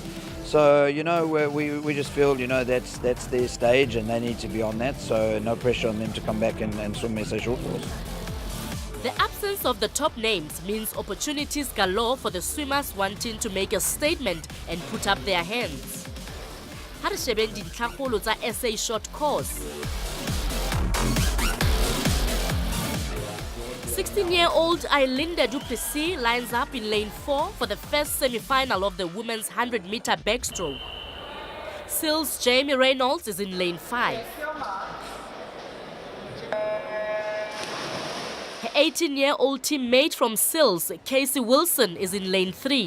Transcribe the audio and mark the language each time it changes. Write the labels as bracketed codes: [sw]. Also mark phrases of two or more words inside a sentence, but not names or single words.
[en] So, you know, we just feel, you know, that's their stage and they need to be on that. So no pressure on them to come back and swim SA short course. The absence of the top names means opportunities galore for the swimmers wanting to make a statement and put up their hands. [st] Ha re shebeng dintlhakgolo tsa [en] SA short course. 16-year-old Ailinda Du Plessis lines up in lane 4 for the first semi-final of the women's 100-meter backstroke. Sills' Jamie Reynolds is in lane 5. Her 18-year-old teammate from Sills, Casey Wilson, is in lane 3.